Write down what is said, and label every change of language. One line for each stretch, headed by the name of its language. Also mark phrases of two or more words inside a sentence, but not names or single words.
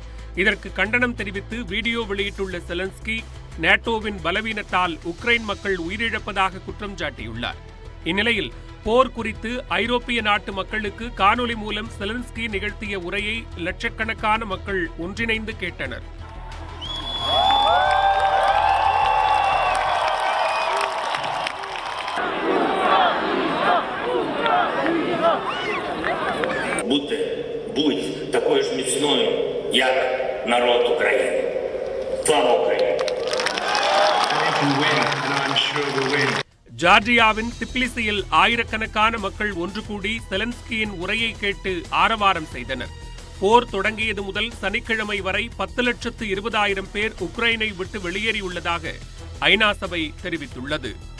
Tamil: இதற்கு கண்டனம் தெரிவித்து வீடியோ வெளியிட்டுள்ள செலன்ஸ்கி, நேட்டோவின் பலவீனத்தால் உக்ரைன் மக்கள் உயிரிழப்பதாக குற்றம் சாட்டியுள்ளார். இந்நிலையில் போர் குறித்து ஐரோப்பிய நாட்டு மக்களுக்கு காணொலி மூலம் செலன்ஸ்கி நிகழ்த்திய உரையை லட்சக்கணக்கான மக்கள் ஒன்றிணைந்து கேட்டனர்.
Ukrainian: Будь такою ж міцною, як народ України. Слава Україні!
Tamil: ஜார்ஜியாவின் டிப்லிசியில் ஆயிரக்கணக்கான மக்கள் ஒன்று கூடி செலன்ஸ்கியின் உரையை கேட்டு ஆரவாரம் செய்தனர். போர் தொடங்கியது முதல் சனிக்கிழமை வரை 10,20,000 பேர் உக்ரைனை விட்டு வெளியேறியுள்ளதாக ஐநா சபை தெரிவித்துள்ளது.